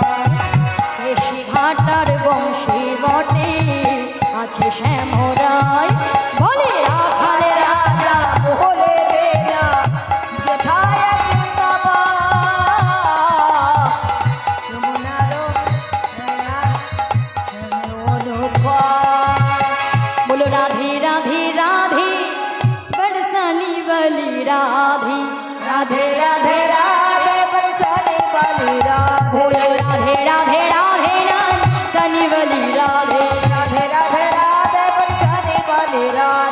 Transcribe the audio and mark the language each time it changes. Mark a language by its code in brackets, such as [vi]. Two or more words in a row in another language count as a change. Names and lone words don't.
[bn] কেশি ঘাটার বংশী বটে আছে শ্যামরায়, বলে রাখাল রাজা বলে দে না যেথায় বৃন্দাবন যমুনার অনুপম। [hi] बोलो राधे राधे राधे बरसानी वाली राधे, राधे राधे राधे बरसाने वाली राधे। बोलो राधे राधे राधे बरसानी वाली राधे, राधे राधे राधे बरसाने वाली राधे।